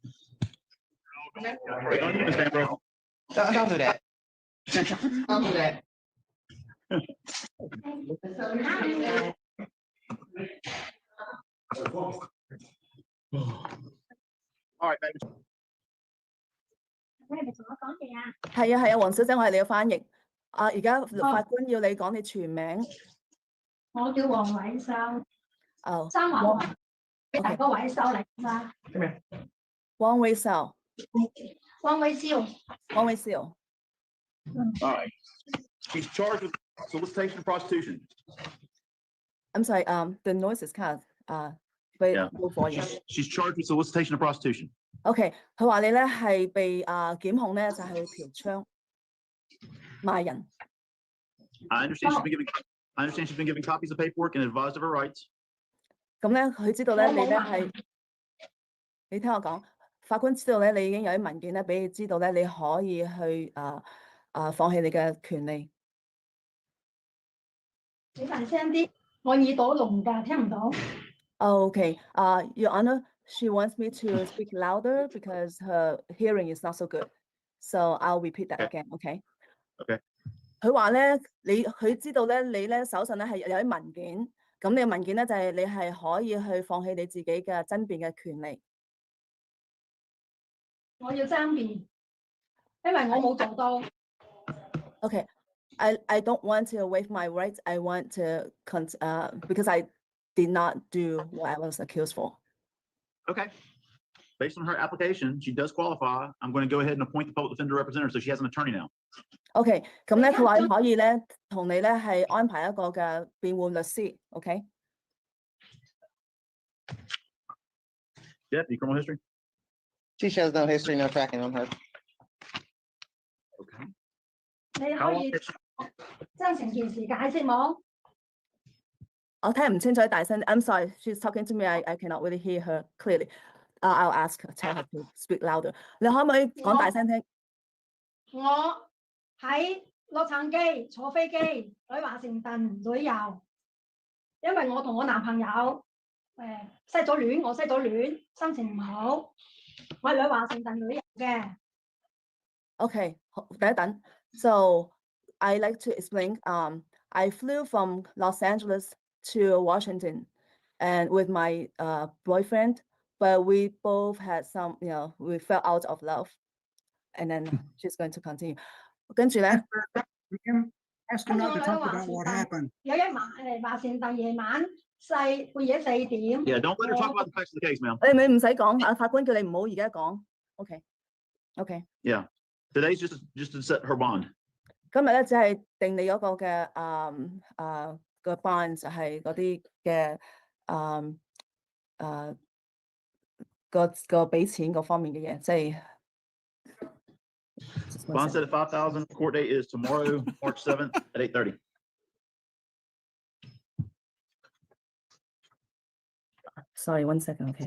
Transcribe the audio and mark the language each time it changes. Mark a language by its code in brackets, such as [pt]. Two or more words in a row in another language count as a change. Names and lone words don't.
[en] Don't do that. Don't do that. All right, baby. [yue] 係啊，黃小姐，我係你嘅翻譯。而家法官要你講你全名。我叫黃偉秀。哦。三華俾大哥偉秀嚟啦。汪威少。汪威少。汪威少。 [en] All right. She's charged with solicitation of prostitution. I'm sorry. The noise is kind of very low volume. She's charged with solicitation of prostitution. [yue] OK， 佢話你咧係被檢控咧就係嫖娼賣人。 [en] I understand she's been given copies of paperwork and advised of her rights. [yue] 咁咧，佢知道咧你咧係，你聽我講，法官知道咧你已經有啲文件咧俾你知道咧你可以去放棄你嘅權利。你大聲啲，我耳朵聾㗎，聽唔到。 [en] Okay. Your Honor, she wants me to speak louder because her hearing is not so good. So I'll repeat that again. Okay. Okay. [yue] 佢話咧，佢知道咧，你咧手上咧係有啲文件，咁你嘅文件咧就係你係可以去放棄你自己嘅爭辯嘅權利。我要爭辯，因為我冇做到。 [en] Okay. I don't want to waive my rights. I want to because I did not do what I was accused for. Okay. Based on her application, she does qualify. I'm going to go ahead and appoint the public defender representative, so she has an attorney now. [yue] OK， 咁咧佢話可以咧同你咧係安排一個嘅辯護律師。OK。 [en] Deputy, criminal history. She shows no history, no tracking on her. Okay. [yue] 你可以將成件事解釋冇？我聽唔清楚， [en] 大聲。I'm sorry, she's talking to me. I cannot really hear her clearly. I'll tell her to speak louder. [yue] 你可唔可以講大聲聽？我喺洛杉磯坐飛機去華盛頓旅遊，因為我同我男朋友失咗戀，我失咗戀，心情唔好，我係去華盛頓旅遊嘅。 [en] OK， [yue] 等一等。 [en] So I like to explain. I flew from Los Angeles to Washington, and with my boyfriend, but we both had some, we fell out of love, and then she's going to continue. [yue] 跟住咧 [en] ask her not to talk about what happened. [yue] 有一晚華盛頓夜晚半夜4點。 [en] Yeah, don't let her talk about the facts of the case, ma'am. [yue] 你唔使講，法官叫你唔好而家講。OK。 [en] Yeah, today's just to set her bond. [yue] 今日咧只係定你嗰個嘅個 bond 就係嗰啲嘅個俾錢嗰方面嘅嘢，即係。 [en] Bond set at $5,000. Court date is tomorrow, March 7th at 8:30. Sorry, 1 second. Okay.